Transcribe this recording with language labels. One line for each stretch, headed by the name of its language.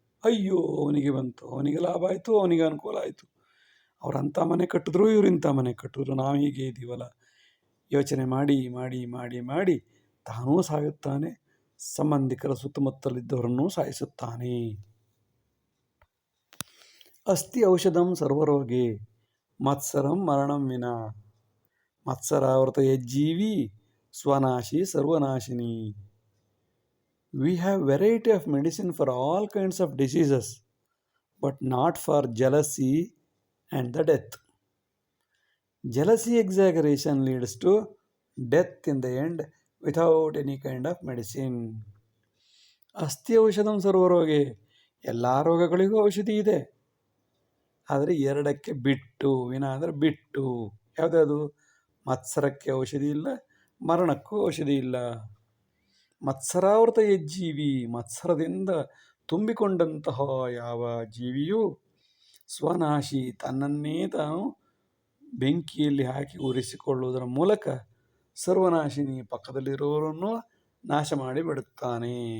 Kannada: ಅಯ್ಯೋ ಅವನಿಗೆ ಬಂತು, ಅವನಿಗೆ ಲಾಭ ಆಯಿತು, ಅವನಿಗೆ ಅನುಕೂಲ ಆಯಿತು, ಅವರಂಥ ಮನೆ ಕಟ್ಟಿದ್ರು, ಇವರಿಂಥ ಮನೆ ಕಟ್ಟಿದ್ರು, ನಾವು ಹೀಗೆ ಇದ್ದೀವಲ್ಲ, ಯೋಚನೆ ಮಾಡಿ ಮಾಡಿ ಮಾಡಿ ಮಾಡಿ ತಾನೂ ಸಾಯುತ್ತಾನೆ, ಸಂಬಂಧಿಕರ ಸುತ್ತಮುತ್ತಲಿದ್ದವರನ್ನೂ ಸಾಯಿಸುತ್ತಾನೆ.
Sanskrit: ಅಸ್ತಿ ಔಷಧಂ ಸರ್ವರೋಗೆ ಮತ್ಸರಂ ಮರಣಂ ವಿನ. ಮತ್ಸರಾವೃತ ಯಜ್ಜೀವಿ ಸ್ವನಾಶಿ ಸರ್ವನಾಶಿನಿ.
English: We have variety of medicine for all kinds of diseases, but not for jealousy and the death. Jealousy exaggeration leads to death in the end without any kind of medicine.
Sanskrit: ಅಸ್ತಿ ಔಷಧಂ ಸರ್ವರೋಗೆ.
Kannada: ಎಲ್ಲ ರೋಗಗಳಿಗೂ ಔಷಧಿ ಇದೆ, ಆದರೆ ಎರಡಕ್ಕೆ ಬಿಟ್ಟು. ವಿನ ಅಂದರೆ ಬಿಟ್ಟು. ಯಾವುದ್ಯಾವುದು? ಮತ್ಸರಕ್ಕೆ ಔಷಧಿ ಇಲ್ಲ, ಮರಣಕ್ಕೂ ಔಷಧಿ ಇಲ್ಲ.
Sanskrit: ಮತ್ಸರಾವೃತ ಯಜ್ಜೀವಿ.
Kannada: ಮತ್ಸರದಿಂದ ತುಂಬಿಕೊಂಡಂತಹ ಯಾವ ಜೀವಿಯು ಸ್ವನಾಶಿ, ತನ್ನನ್ನೇ ತಾನು ಬೆಂಕಿಯಲ್ಲಿ ಹಾಕಿ ಉರಿಸಿಕೊಳ್ಳುವುದರ ಮೂಲಕ ಸರ್ವನಾಶಿನಿ, ಪಕ್ಕದಲ್ಲಿರುವವರನ್ನು ನಾಶ ಮಾಡಿ ಬಿಡುತ್ತಾನೆ.